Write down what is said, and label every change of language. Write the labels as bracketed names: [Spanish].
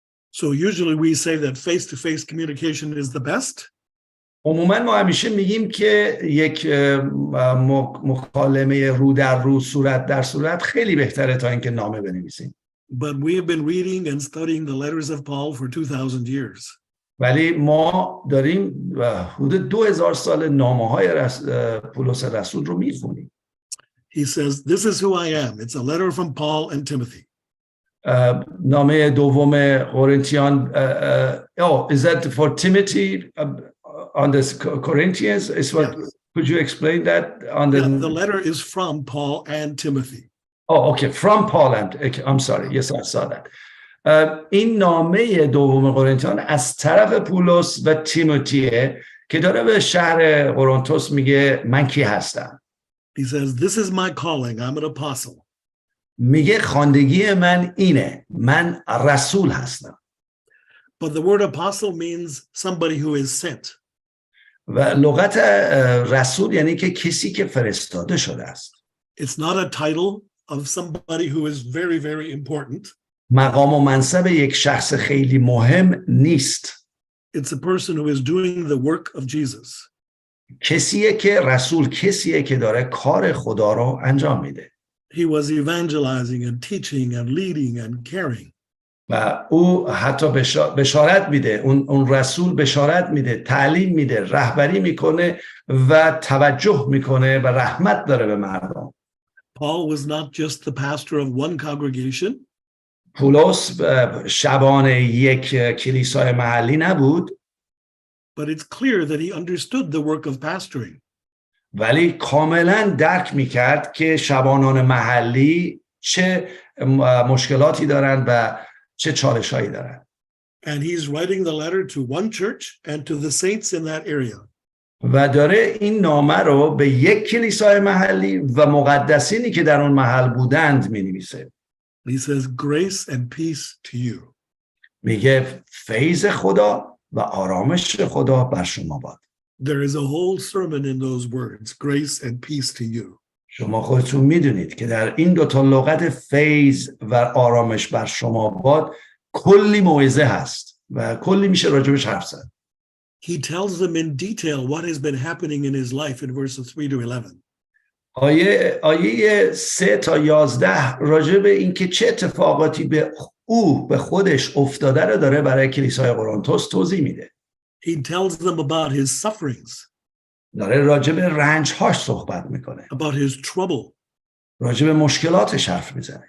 [English] So usually we say that face-to-face communication is the best. [Persian] عموما ما همیشه میگیم که یک مکالمه رو در رو صورت در صورت خیلی بهتره تا اینکه نامه بنویسیم. [English] But we have been reading and studying the letters of Paul for 2000 years. [Persian] ولی ما داریم حدود 2000 سال نامه‌های پولس رسول رو میخونیم. [English] He says, this is who I am. It's a letter from Paul and Timothy. [Persian] نامه دوم قرنتیان [English] is that for Timothy on the Corinthians is what could you explain that on the the letter is from Paul and Timothy. Oh okay, from Paul and okay, I'm sorry, yes I saw that. [Persian] این نامه دوم قرنتیان از طرف پولس و تیموتیه که داره به شهر قرنتوس میگه من کی هستم. [English] He says, this is my calling. I'm an apostle. [Persian] میگه خواندگی من اینه. من رسول هستم. [English] But the word apostle means somebody who is sent. [Persian] و لغت رسول یعنی که کسی که فرستاده شده است. [English] It's not a title of somebody who is very, very important. [Persian] مقام و منصب یک شخص خیلی مهم نیست. [English] It's a person who is doing the work of Jesus. [Persian] کسیه که رسول کسیه که داره کار خدا رو انجام میده. [English] He was evangelizing and teaching and leading and caring. [Persian] و او حتی بشارت میده، اون رسول بشارت میده، تعلیم میده، رهبری میکنه و توجه میکنه و رحمت داره به مردم. [English] Paul was not just the pastor of one congregation. [Persian] پولس شبان یک کلیسای محلی نبود. [English] But it's clear that he understood the work of pastoring. [Persian] ولی کاملا درک میکرد که شبانان محلی چه مشکلاتی دارند و چه چالشایی دارند. [English] And he's writing the letter to one church and to the saints in that area. [Persian] و داره این نامه رو به یک کلیسای محلی و مقدسینی که در اون محل بودند می‌نویسه. [English] He says, grace and peace to you. [Persian] میگه فیض خدا و آرامش خدا بر شما باد. [English] There is a whole sermon in those words, grace and peace to you. [Persian] شما خودتون میدونید که در این دوتا لغت فیض و آرامش بر شما باد کلی موعظه هست و کلی میشه راجبش حرف زد. [English] He tells them in detail what has been happening in his life in verses 3 to 11. [Persian] آیه 3 تا 11 راجع به این که چه اتفاقاتی به خودش افتاده رو داره برای کلیسای قرنتس توضیح میده. [English] He tells them about his sufferings. [Persian] داره راجع به رنج‌هاش صحبت میکنه. [English] About his trouble. [Persian] راجع به مشکلاتش حرف میزنه.